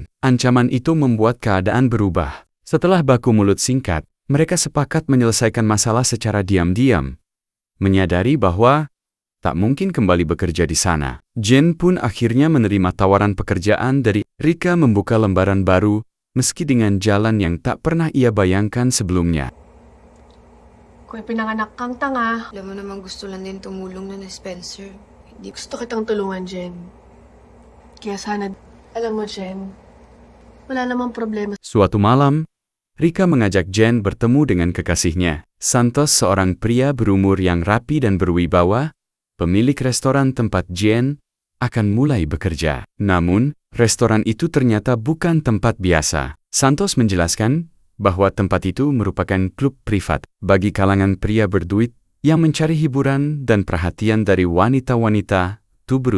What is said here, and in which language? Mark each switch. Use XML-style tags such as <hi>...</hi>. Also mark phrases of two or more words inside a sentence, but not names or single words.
<id>Ancaman itu membuat keadaan berubah. Setelah baku mulut singkat, mereka sepakat menyelesaikan masalah secara diam-diam, menyadari bahwa tak mungkin kembali bekerja di sana. Jane pun akhirnya menerima tawaran pekerjaan dari Rika membuka lembaran baru, meski dengan jalan yang tak pernah ia bayangkan sebelumnya.</id> <tl>Kung pinanganak kang tanga, Alam mo naman gusto lang din tumulong na ni Spencer. Hindi gusto kitang tulungan, Jen. Kaya sana, alam mo, Jen, wala namang problema.</tl> <id>Suatu malam, Rika mengajak Jane bertemu dengan kekasihnya, Santos, seorang pria berumur yang rapi dan berwibawa, pemilik restoran tempat Jane akan mulai bekerja. Namun, restoran itu ternyata bukan tempat biasa. Santos menjelaskan bahwa tempat itu merupakan klub privat bagi kalangan pria berduit yang mencari hiburan dan perhatian dari wanita-wanita tubrut.</id>